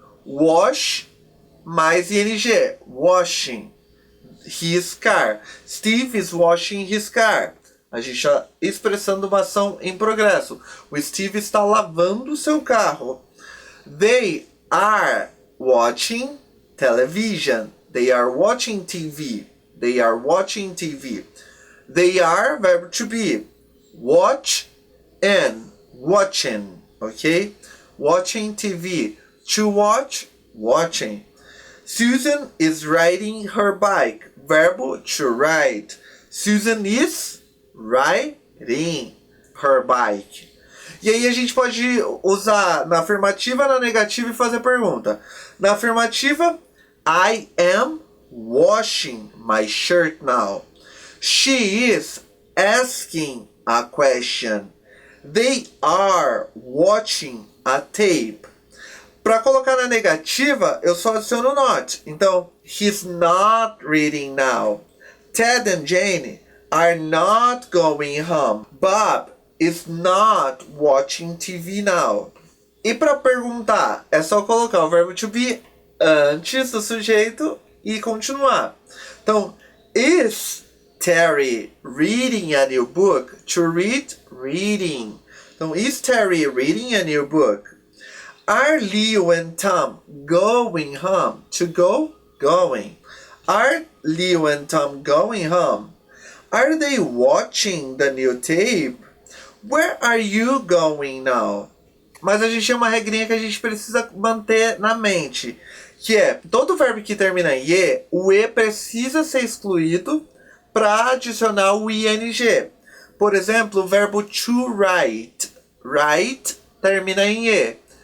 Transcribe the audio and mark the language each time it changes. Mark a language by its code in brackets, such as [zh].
[en] Wash [pt] mais [en] ing, washing his car. Steve is washing his car. [pt] A gente está expressando uma ação em progresso. O Steve está lavando o seu carro. [en] They are watching television. They are watching TV. They are watching TV. They are, [pt] verbo [en] to be. Watch and watching. Ok? Watching TV. To watch, watching. Susan is riding her bike. [pt] Verbo [en] to ride. Susan is riding her bike. [pt] E aí a gente pode usar na afirmativa, na negativa e fazer pergunta. Na afirmativa, [en] I am washing my shirt now. She is asking a question. They are watching a tape. [pt] Para colocar na negativa, eu só adiciono not. Então, [en] he's not reading now. Ted and Jane are not going home. Bob is not watching TV now. [pt] E para perguntar, é só colocar o verbo to be antes do sujeito e continuar. Então, [en] is Terry reading a new book? To read, reading. Então, is Terry reading a new book? Are Leo and Tom going home? To go? Going. Are Leo and Tom going home? Are they watching the new tape? Where are you going now? [pt] Mas a gente tem uma regrinha que a gente precisa manter na mente, que é, todo verbo que termina em E, o E precisa ser excluído para adicionar o ing. Por exemplo, o verbo [en] to write. [pt] Write termina em E.